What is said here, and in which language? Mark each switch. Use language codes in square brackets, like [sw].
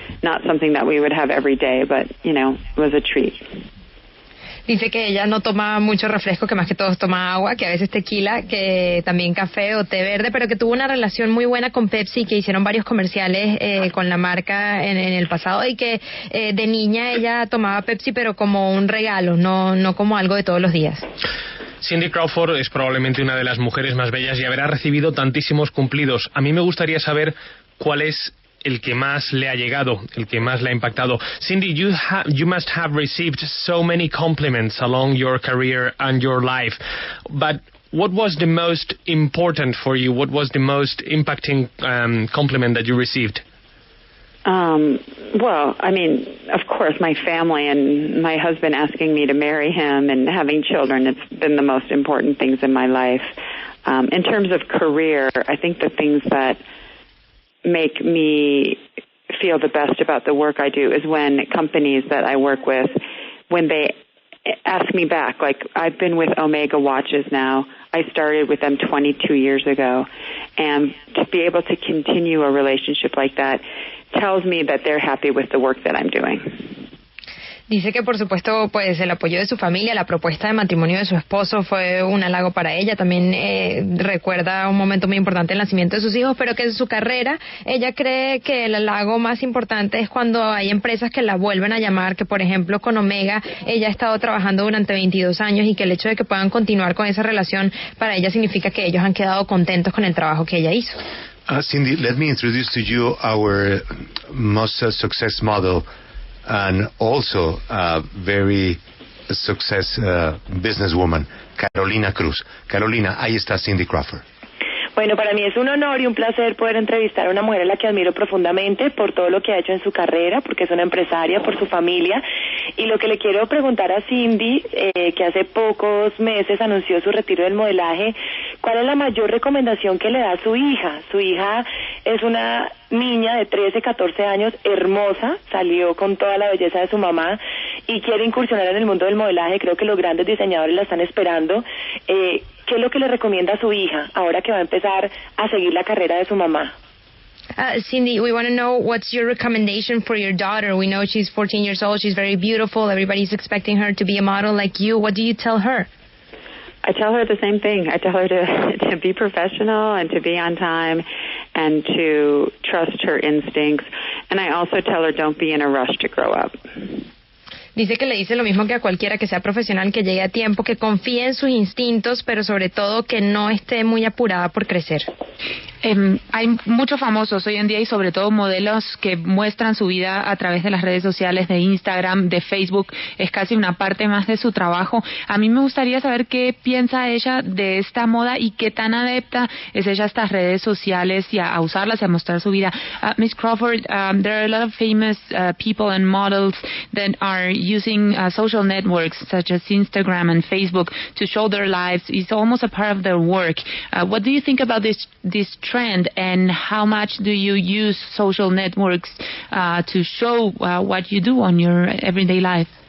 [en] Not something that we would have every day, but, it was a treat. [es] Dice que ella no toma mucho refresco, que más que todo toma agua, que a veces tequila, que también café o té verde, pero que tuvo una relación muy buena con Pepsi, que hicieron varios comerciales con la marca en el pasado, y que de niña ella tomaba Pepsi, pero como un regalo, no como algo de todos los días. Cindy Crawford es probablemente una de las mujeres más bellas y habrá recibido tantísimos cumplidos. A mí me gustaría saber cuál es el que más le ha llegado, el que más le ha impactado. [en] Cindy, you must have received so many compliments along your career and your life, but what was the most important for you? What was the most impacting compliment that you received? Well, I mean, of course, my family and my husband asking me to marry him and having children, it's been the most important things in my life. In terms of career, I think the things that make me feel the best about the work I do is when companies that I work with, when they ask me back, like I've been with Omega Watches now. I started with them 22 years ago, and to be able to continue a relationship like that tells me that they're happy with the work that I'm doing. [es] Dice que por supuesto pues el apoyo de su familia, la propuesta de matrimonio de su esposo fue un halago para ella. También recuerda un momento muy importante, el nacimiento de sus hijos, pero que en su carrera ella cree que el halago más importante es cuando hay empresas que la vuelven a llamar, que por ejemplo con Omega ella ha estado trabajando durante 22 años y que el hecho de que puedan continuar con esa relación para ella significa que ellos han quedado contentos con el trabajo que ella hizo. [en] Cindy, let me introduce to you our most success model and also a very success businesswoman, Carolina Cruz. [es] Carolina, ahí está Cindy Crawford. Bueno, para mí es un honor y un placer poder entrevistar a una mujer a la que admiro profundamente por todo lo que ha hecho en su carrera, porque es una empresaria, por su familia. Y lo que le quiero preguntar a Cindy, que hace pocos meses anunció su retiro del modelaje, ¿cuál es la mayor recomendación que le da a su hija? Su hija es una niña de 13, 14 años, hermosa, salió con toda la belleza de su mamá y quiere incursionar en el mundo del modelaje. Creo que los grandes diseñadores la están esperando. ¿Qué es lo que le recomienda a su hija ahora que va a empezar a seguir la carrera de su mamá? [en] Cindy, we want to know what's your recommendation for your daughter. We know she's 14 years old, she's very beautiful, everybody's expecting her to be a model like you. What do you tell her? I tell her the same thing. I tell her to be professional and to be on time and to trust her instincts. And I also tell her don't be in a rush to grow up. [es] Dice que le dice lo mismo que a cualquiera, que sea profesional, que llegue a tiempo, que confíe en sus instintos, pero sobre todo que no esté muy apurada por crecer. Hay muchos famosos hoy en día y sobre todo modelos que muestran su vida a través de las redes sociales, de Instagram, de Facebook. Es casi una parte más de su trabajo. A mí me gustaría saber qué piensa ella de esta moda y qué tan adepta es ella a estas redes sociales y a usarlas y a mostrar su vida. [en] Miss Crawford, there are a lot of famous people and models that are using social networks such as Instagram and Facebook to show their lives. It's almost a part of their work. What do you think about this trend, and how much do you use social networks to show what you do on your everyday life?